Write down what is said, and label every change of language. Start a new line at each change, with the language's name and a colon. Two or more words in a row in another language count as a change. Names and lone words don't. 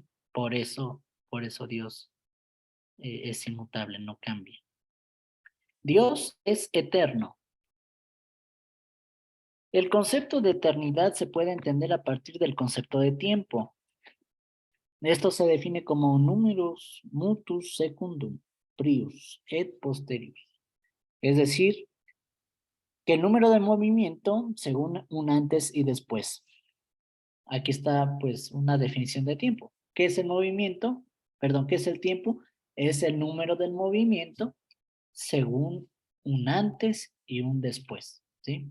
Spanish: Por eso Dios es inmutable, no cambia. Dios es eterno. El concepto de eternidad se puede entender a partir del concepto de tiempo. Esto se define como
Latin: numerus mutus secundum prius et posterius.
Spanish: Es decir, que el número de movimiento según un antes y después. Aquí está pues una definición de tiempo. ¿Qué es el movimiento? Perdón, ¿qué es el tiempo? Es el número del movimiento según un antes y un después, ¿sí?